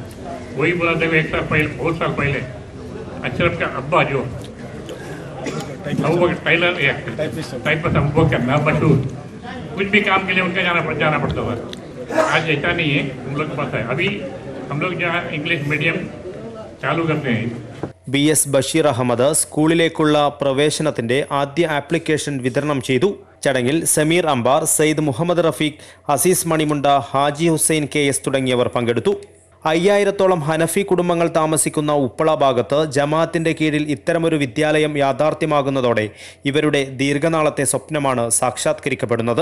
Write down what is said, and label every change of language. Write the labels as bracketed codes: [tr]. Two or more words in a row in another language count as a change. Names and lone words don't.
[hi] वही बोला देखो, एक साल पहले, बहुत साल पहले अशरफ का अब्बा जो [en] tailor typist [hi] अब्बा का नाम मशहूर, कुछ भी काम के लिए उनका जाना पड़ता था। आज ऐसा नहीं है, हम लोग के पास है। अभी हम लोग जहाँ [en] English medium [hi] चालू करते हैं. [ml] BS ബഷീർ അഹമ്മദ് സ്കൂളിലേക്കുള്ള പ്രവേശനത്തിന്റെ ആദ്യ ആപ്ലിക്കേഷൻ വിതരണം ചെയ്തു. ചടങ്ങിൽ സമീർ അംബാർ, സയ്യിദ് മുഹമ്മദ് റഫീഖ്, അസീസ് മണിമുണ്ട, ഹാജി ഹുസൈൻ KS തുടങ്ങിയവർ പങ്കെടുത്തു. 5000-ഓളം ഹനഫി കുടുംബങ്ങൾ താമസിക്കുന്ന ഉപ്പള ഭാഗത്ത് ജമാഅത്തിന്റെ കീഴിൽ ഇത്തരമൊരു വിദ്യാലയം യാഥാർത്ഥ്യമാകുന്നതോടെ ഇവരുടെ ദീർഘനാളത്തെ സ്വപ്നമാണ് സാക്ഷാത്കരിക്കപ്പെടുന്നത്.